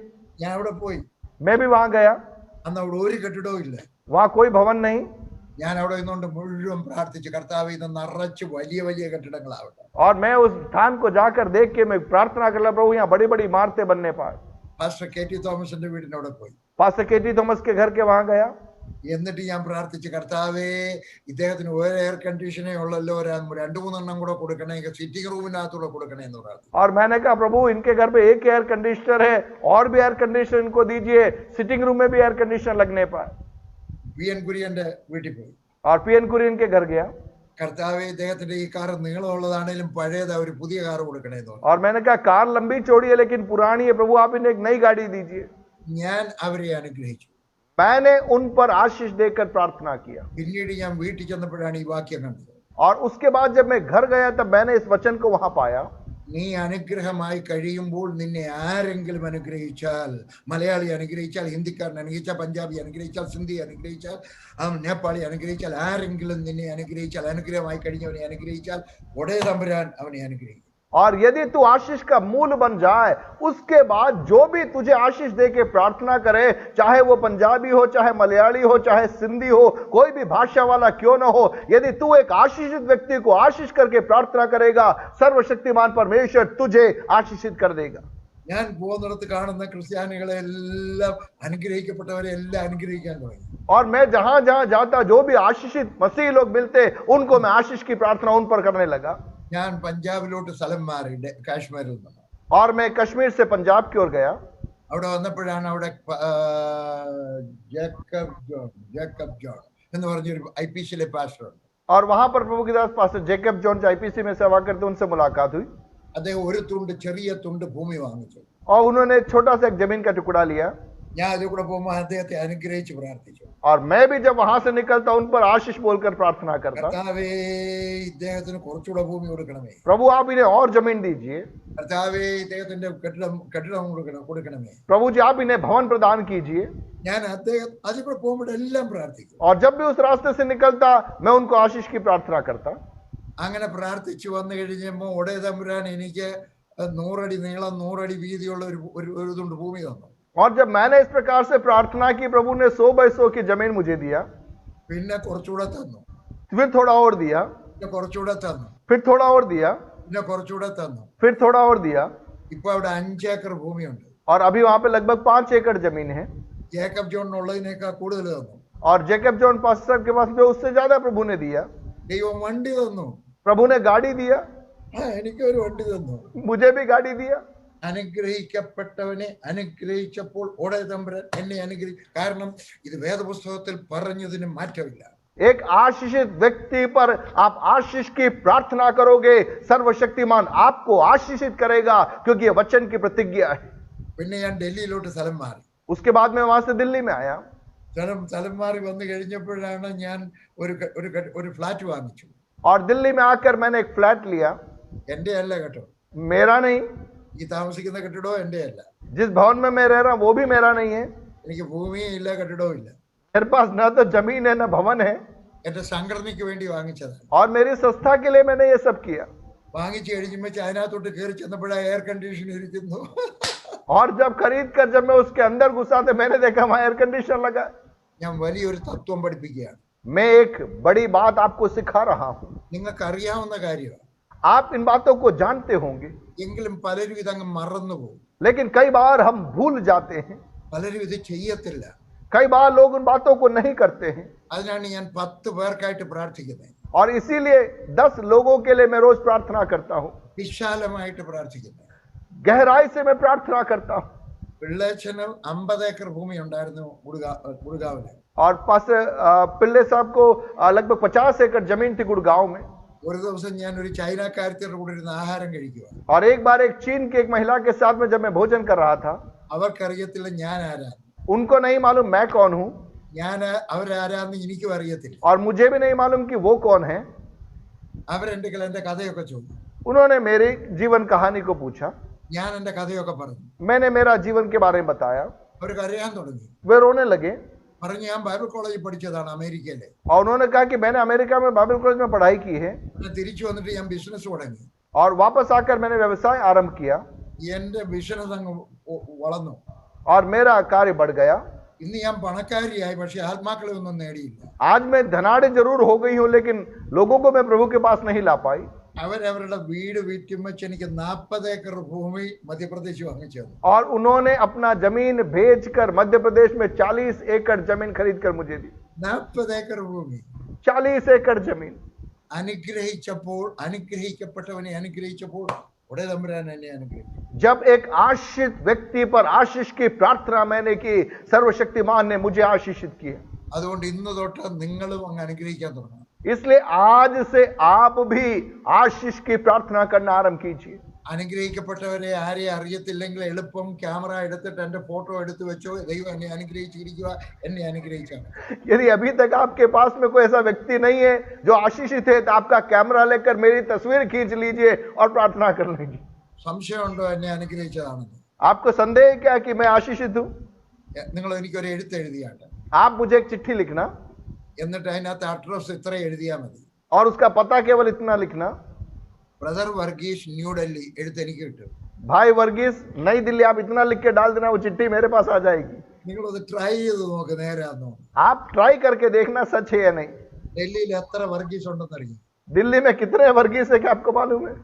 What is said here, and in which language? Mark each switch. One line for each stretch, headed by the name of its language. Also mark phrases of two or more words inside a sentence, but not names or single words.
Malayalam: ഞാൻ അവിടെ പോയി.
Hindi: मैं भी वहां गया।
Malayalam: അന്ന് അവിടെ ഒരു കെട്ടിടവും ഇല്ല.
Hindi: वहां कोई भवन नहीं।
Malayalam: ഞാൻ അവിടെ നിന്നുകൊണ്ട് മുഴുവൻ പ്രാർത്ഥിച്ചു, കർത്താവേ ഇത് നിറച്ച് വലിയ വലിയ കെട്ടിടങ്ങളാവട്ടെ.
Hindi: और मैं उस स्थान को जाकर देख के मैं प्रार्थना कर रहा, प्रभु यहाँ बड़ी बड़ी इमारतें बनने पाए।
Malayalam: പാസ്റ്റർ KT തോമസിന്റെ വീടിന്റെ അവിടെ പോയി.
Hindi: पास्टर KT थॉमस के घर के वहां गया।
Malayalam: എന്നിട്ട് ഞാൻ പ്രാർത്ഥിച്ചു, കർത്താവേ ഇദ്ദേഹത്തിന് ഒരു
English: air conditioner
Malayalam: ഉള്ളല്ലോ, 2-3 എണ്ണം കൂടെ കൊടുക്കണേ, സിറ്റിംഗ് റൂമിനകത്തൂടെ കൊടുക്കണേ എന്ന് പ്രാർത്ഥിച്ചു.
Hindi: और मैंने कहा प्रभु इनके घर पे एक
English: air conditioner
Hindi: है, और भी
English: air conditioner
Hindi: इनको दीजिए,
English: sitting room
Hindi: में भी
English: air conditioner
Hindi: लगने पाए।
Malayalam: PN കുര്യന്റെ വീട്ടിൽ പോയി.
Hindi: और PN कुरियन के घर गया।
Malayalam: കർത്താവേ ഇദ്ദേഹത്തിന്റെ ഈ കാർ നീളമുള്ളതാണേലും പഴയതാ, ഒരു പുതിയ കാർ കൊടുക്കണേ എന്ന് പറഞ്ഞു.
Hindi: और मैंने कहा कार लंबी चौड़ी है लेकिन पुरानी है, प्रभु आप इन्हें एक नई गाड़ी दीजिए।
Malayalam: ഞാൻ അവരെ അനുഗ്രഹിച്ചു.
Hindi: मैंने उन पर आशीष देकर प्रार्थना किया।
Malayalam: പിന്നീട് ഞാൻ വീട്ടിൽ ചെന്നപ്പോഴാണ് ഈ വാക്യം കണ്ടത്.
Hindi: और उसके बाद जब मैं घर गया तब मैंने इस वचन को वहां पाया।
Malayalam: നീ അനുഗ്രഹമായി കഴിയുമ്പോൾ നിന്നെ ആരെങ്കിലും അനുഗ്രഹിച്ചാൽ, മലയാളി അനുഗ്രഹിച്ചാൽ, ഹിന്ദിക്കാരൻ അനുഗ്രഹിച്ചാൽ, പഞ്ചാബി അനുഗ്രഹിച്ചാൽ, സിന്ധി അനുഗ്രഹിച്ചാൽ, നേപ്പാളി അനുഗ്രഹിച്ചാൽ, ആരെങ്കിലും നിന്നെ അനുഗ്രഹിച്ചാൽ, അനുഗ്രഹമായി കഴിഞ്ഞവനെ അനുഗ്രഹിച്ചാൽ ഒടേ തമ്പുരാൻ അവനെ അനുഗ്രഹിക്കും.
Hindi: और यदि तू आशीष का मूल बन जाए, उसके बाद जो भी तुझे आशीष दे के प्रार्थना करे, चाहे वो पंजाबी हो, चाहे मलयाली हो, चाहे सिंधी हो, कोई भी भाषा वाला क्यों ना हो, यदि तू एक आशीषित व्यक्ति को आशीष करके प्रार्थना करेगा, सर्वशक्तिमान परमेश्वर तुझे आशीषित कर देगा।
Malayalam: ഞാൻ പോകുന്നിടത്ത് കാണുന്ന ക്രിസ്ത്യാനികളെ എല്ലാം അനുഗ്രഹിക്കപ്പെട്ടവരെ എല്ലാം അനുഗ്രഹിക്കാൻ തുടങ്ങി.
Hindi: और मैं जहां जहां जाता जो भी आशीषित मसीह लोग मिलते उनको मैं आशीष की प्रार्थना उन पर करने लगा।
Malayalam: ഞാൻ പഞ്ചാബിലോട്ട് സ്ഥലം മാറി, കാശ്മീരിൽ നിന്ന്.
Hindi: और मैं कश्मीर से पंजाब की ओर गया।
Malayalam: അവിടെ വന്നപ്പോഴാണ് അവിടെ ജേക്കബ് ജോൺ എന്ന് പറഞ്ഞൊരു IPCയിലെ പാസ്റ്റർ ഉണ്ട്.
Hindi: और वहां पर प्रभु की दास पास्टर जेकब जॉन जो IPC में सेवा करते उनसे मुलाकात हुई।
Malayalam: അദ്ദേഹം ഒരു ചെറിയ തുണ്ട് ഭൂമി വാങ്ങിച്ചു.
Hindi: और उन्होंने छोटा सा एक जमीन का टुकड़ा लिया।
Malayalam: ഞാൻ അതിൽ കൂടെ പോകുമ്പോൾ അദ്ദേഹത്തെ അനുഗ്രഹിച്ച് പ്രാർത്ഥിച്ചു.
Hindi: और मैं भी जब वहां से निकलता उन पर आशीष बोलकर प्रार्थना करता,
Malayalam: കർത്താവേ ഇദ്ദേഹത്തിന് കുറച്ചുകൂടെ ഭൂമി കൊടുക്കണമേ,
Hindi: प्रभु आप इन्हें और जमीन दीजिए,
Malayalam: കർത്താവേ ഇദ്ദേഹത്തിന്റെ കെട്ടിടം കൊടുക്കണമേ,
Hindi: प्रभु जी आप इन्हें भवन प्रदान कीजिए।
Malayalam: ഞാൻ അദ്ദേഹം അതിൽ കൂടെ പോകുമ്പോഴെല്ലാം പ്രാർത്ഥിക്കും.
Hindi: और जब भी उस रास्ते से निकलता मैं उनको आशीष की प्रार्थना करता।
Malayalam: അങ്ങനെ പ്രാർത്ഥിച്ചു വന്നു കഴിഞ്ഞപ്പോൾ ഒടേ തമ്പുരാൻ എനിക്ക് 100 അടി നീളം 100 അടി വീതിയുള്ള ഒരു തുണ്ട് ഭൂമി തന്നു.
Hindi: और जब मैंने इस प्रकार से प्रार्थना की, प्रभु ने 100 बाय 100 की जमीन मुझे दिया।
Malayalam: പിന്നെ കുറച്ചുകൂടെ തന്നു,
Hindi: फिर थोड़ा और दिया,
Malayalam: പിന്നെ കുറച്ചുകൂടെ തന്നു,
Hindi: फिर थोड़ा और दिया,
Malayalam: പിന്നെ കുറച്ചുകൂടെ തന്നു.
Hindi: फिर थोड़ा और दिया।
Malayalam: ഇപ്പൊ അവിടെ 5 ഏക്കർ ഭൂമിയുണ്ട്.
Hindi: और अभी वहां पे लगभग 5 एकड़ जमीन है।
Malayalam: ജേക്കബ് ജോണിനുള്ളതിനേക്കാൾ കൂടുതൽ തന്നു.
Hindi: और जेकब जॉन पास्टर के पास जो उससे ज्यादा प्रभु ने दिया।
Malayalam: ദൈവം വണ്ടി തന്നു.
Hindi: प्रभु ने गाड़ी दिया,
Malayalam: എനിക്കൊരു വണ്ടി തന്നു.
Hindi: मुझे भी गाड़ी दिया।
Malayalam: അനുഗ്രഹിക്കപ്പെട്ടവനെ അനുഗ്രഹിച്ചപ്പോൾ ഒടേ തമ്പുരാൻ എന്നെ കാരണം ഇത് വേദപുസ്തകത്തിൽ പറഞ്ഞതിന് മാറ്റമില്ല.
Hindi: एक आशीषित व्यक्ति पर आप आशीष की प्रार्थना करोगे, सर्वशक्तिमान आपको आशीषित करेगा, क्योंकि ये वचन की प्रतिज्ञा है।
Malayalam: പിന്നെ ഞാൻ ഡൽഹിയിലോട്ട് സ്ഥലം മാറി.
Hindi: उसके बाद मैं वहां से दिल्ली में आया।
Malayalam: സ്ഥലം മാറി വന്നു കഴിഞ്ഞപ്പോഴാണ് ഞാൻ ഒരു ഫ്ലാറ്റ് വാങ്ങിച്ചു.
Hindi: और दिल्ली में आकर मैंने एक फ्लैट लिया।
Malayalam: എന്റെ അല്ല കേട്ടോ,
Hindi: मेरा नहीं।
Malayalam: ഈ താമസിക്കുന്ന കെട്ടിടവും എന്റെ അല്ല.
Hindi: जिस भवन में मैं रह रहा हूं वो भी मेरा नहीं है।
Malayalam: എനിക്ക് ഭൂമിയും ഇല്ല, കെട്ടിടവും ഇല്ല.
Hindi: मेरे पास न तो जमीन है न भवन है।
Malayalam: എന്റെ സംഘടനയ്ക്ക് വേണ്ടി വാങ്ങിച്ചതാണ്.
Hindi: और मेरी संस्था के लिए मैंने ये सब किया।
Malayalam: വാങ്ങിച്ചു കഴിഞ്ഞപ്പോൾ അതിനകത്തോട്ട് കയറി ചെന്നപ്പോഴാണ്
English: air condition
Malayalam: ഇരിക്കുന്നു.
Hindi: और जब खरीद कर जब मैं उसके अंदर घुसा तो मैंने देखा वहां
English: air conditioner
Hindi: लगा।
Malayalam: ഞാൻ വലിയൊരു തത്വം പഠിപ്പിക്കുകയാണ്.
Hindi: मैं एक बड़ी बात आपको सिखा रहा हूं।
Malayalam: നിങ്ങൾക്ക് അറിയാവുന്ന കാര്യമാണ്.
Hindi: आप इन बातों को जानते होंगे,
Malayalam: എങ്കിലും പലരും ഇതങ്ങ് മറന്നുപോകും.
Hindi: लेकिन कई बार हम भूल जाते हैं।
Malayalam: പലരും ഇത് ചെയ്യത്തില്ല.
Hindi: कई बार लोग उन बातों को नहीं करते हैं।
Malayalam: അതിനാണ് ഞാൻ 10 പേർക്കായിട്ട് പ്രാർത്ഥിക്കുന്നത്.
Hindi: और इसीलिए 10 लोगों के लिए मैं रोज प्रार्थना करता हूं।
Malayalam: വിശാലമായിട്ട് പ്രാർത്ഥിക്കുന്നത്.
Hindi: गहराई से मैं प्रार्थना करता हूं।
Malayalam: പിള്ളേച്ചന് 50 ഏക്കർ ഭൂമി ഉണ്ടായിരുന്നു ഗുഡ്ഗാവില്.
Hindi: और पास्टर पिल्ले साहब को लगभग 50 एकड़ जमीन थी गुड़गांव में।
Malayalam: ഒരു ദിവസം ഞാൻ ഒരു ചൈനക്കാരത്തിയുടെ കൂടെ ഇരുന്ന് ആഹാരം കഴിക്കുക.
Hindi: और एक बार एक चीन की एक महिला के साथ में जब मैं भोजन कर रहा था,
Malayalam: അവർക്കറിയത്തില്ല ഞാൻ ആരാ.
Hindi: उनको नहीं मालूम मैं कौन हूं,
Malayalam: ഞാൻ അവരാരാന്ന് എനിക്കും അറിയത്തില്ല.
Hindi: और मुझे भी नहीं मालूम कि वो कौन है।
Malayalam: അവരെന്റെ കഥയൊക്കെ ചോദിച്ചു.
Hindi: उन्होंने मेरी जीवन कहानी को पूछा।
Malayalam: ഞാൻ എന്റെ കഥയൊക്കെ പറഞ്ഞു.
Hindi: मैंने मेरा जीवन के बारे में बताया।
Malayalam: അവർക്ക് അറിയാൻ തുടങ്ങി.
Hindi: वे रोने लगे।
Malayalam: പറഞ്ഞു ഞാൻ ബൈബിൾ കോളേജിൽ പഠിച്ചതാണ് അമേരിക്കയിലെ.
Hindi: और उन्होंने कहा कि मैंने अमेरिका में
English: Bible college
Hindi: में पढ़ाई की है।
Malayalam: തിരിച്ചു വന്നിട്ട് ഞാൻ ബിസിനസ് തുടങ്ങി.
Hindi: और वापस आकर मैंने व्यवसाय आरंभ किया।
Malayalam: എന്റെ ബിസിനസ് അങ്ങ് വളർന്നു.
Hindi: और मेरा कार्य बढ़ गया।
Malayalam: ഇന്ന് ഞാൻ പണക്കാരിയായി, പക്ഷെ ആത്മാക്കളെ ഒന്നും നേടിയില്ല.
Hindi: आज मैं धनाढ़ जरूर हो गई हूं, लेकिन लोगों को मैं प्रभु के पास नहीं ला पाई।
Malayalam: അവരവരുടെ വീട് വിറ്റുമച്ച് എനിക്ക് 40 ഏക്കർ ഭൂമി മധ്യപ്രദേശ് വാങ്ങിച്ചു.
Hindi: और उन्होंने अपना जमीन बेचकर मध्य प्रदेश में 40 एकड़ जमीन खरीद कर मुझे दी।
Malayalam: 40 ഏക്കർ ഭൂമി.
Hindi: 40 एकड़ जमीन।
Malayalam: അനുഗ്രഹിക്കപ്പെട്ടവനെ അനുഗ്രഹിച്ചപ്പോൾ ഒടേ തമ്പുരാൻ എന്നെ അനുഗ്രഹിച്ചു.
Hindi: जब एक आशीषित व्यक्ति पर आशीष की प्रार्थना मैंने की, सर्वशक्तिमान ने मुझे आशीषित किया।
Malayalam: അതുകൊണ്ട് ഇന്ന് തൊട്ട് നിങ്ങളും അങ്ങ് അനുഗ്രഹിക്കാൻ തുടങ്ങണം.
Hindi: इसलिए आज से आप भी आशीष की प्रार्थना करना आरंभ कीजिए।
Malayalam: അനുഗ്രഹിക്കപ്പെട്ടവരെ ആരെ അറിയത്തില്ലെങ്കിൽ എളുപ്പം ക്യാമറ എടുത്തിട്ട് എന്റെ ഫോട്ടോ എടുത്തു വെച്ചോ, ദൈവം എന്നെ അനുഗ്രഹിച്ചിരിക്കുക, എന്നെ അനുഗ്രഹിച്ചാണ്.
Hindi: यदि अभी तक आपके पास में कोई ऐसा व्यक्ति नहीं है जो आशीषित है, तो आपका कैमरा लेकर मेरी तस्वीर खींच लीजिए और प्रार्थना कर लीजिए.
Malayalam: സംശയമുണ്ടോ എന്നെ അനുഗ്രഹിച്ചതാണെന്ന്?
Hindi: आपको संदेह है क्या कि मैं आशीषित हूं?
Malayalam: നിങ്ങൾ എനിക്കൊരു എഴുത്ത് എഴുതിയാട്ടെ,
Hindi: आप मुझे एक चिट्ठी लिखना
Malayalam: എന്നിട്ട് അതിനകത്ത് അഡ്രസ് ഇത്ര എഴുതിയാ മതി.
Hindi: और उसका पता केवल इतना लिखना,
Malayalam: ബ്രദർ വർഗീസ്, ന്യൂഡൽഹി. എഴുത്ത് എനിക്ക് കിട്ടും.
Hindi: भाई वर्गीस नई दिल्ली. आप इतना लिख के डाल देना, वो चिट्ठी मेरे पास आ जाएगी.
Malayalam: നിങ്ങളത് ട്രൈ ചെയ്ത് നോക്ക്, നേരാന്നോ?
Hindi: आप ट्राई करके देखना सच है या नहीं.
Malayalam: ഡൽഹിയിൽ എത്ര വർഗീസ് ഉണ്ടെന്ന് അറിയാം?
Hindi: दिल्ली में कितने वर्गीस है क्या आपको मालूम है?